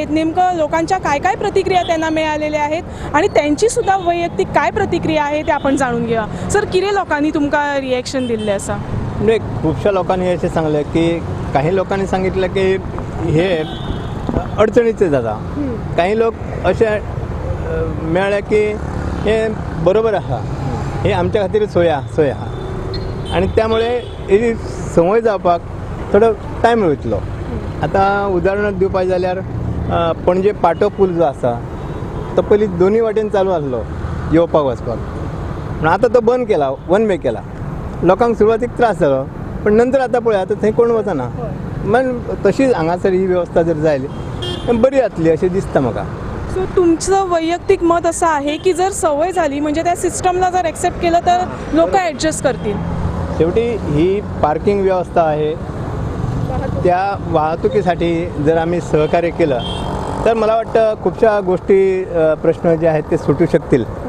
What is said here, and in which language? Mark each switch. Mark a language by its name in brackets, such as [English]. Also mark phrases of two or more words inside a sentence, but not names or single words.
[Marathi] नेमकं लोकांच्या काय काय प्रतिक्रिया त्यांना मिळालेल्या आहेत आणि त्यांची सुद्धा वैयक्तिक काय प्रतिक्रिया आहे ते आपण जाणून घेऊया. [Konkani] सर, किती लोकांनी तुमका रिएक्शन दिले असा? म्हणजे खूपशा लोकांनी असे सांगले की काही लोकांनी सांगितलं की हे अडचणीचे जाता. काही लोक असे मेळ्ळे की हे बरोबर आहा, हे आमच्या खातीर सोय आहा आणि त्यामुळे ही संवय जावपाक थोडो टायम वयतलो. आतां उदाहरण दिवपाक जाल्यार पणजे पाटो पूल जो आसा तो पयलीं दोनी वाटेन चालू आसलो येवपाक वचपाक, पूण आतां तो बंद केला, [English] one way [Konkani] केला. लोकांक सुरवातीक त्रास जालो, पण नंतर आतां पळय आतां थंय कोण वचना. मन तशीच हांगासर ही वेवस्था जर जायली बरी जातली अशें दिसता म्हाका. [Marathi] सो तुमचं वैयक्तिक मत असं आहे की जर सवय झाली म्हणजे त्या सिस्टमला जर ॲक्सेप्ट केलं तर लोक ॲडजस्ट करतील. शेवटी ही पार्किंग व्यवस्था आहे, त्या वाहतुकीसाठी जर आम्ही सहकार्य केलं तर मला वाटतं खूपशा गोष्टी प्रश्न जे आहेत ते सुटू शकतील.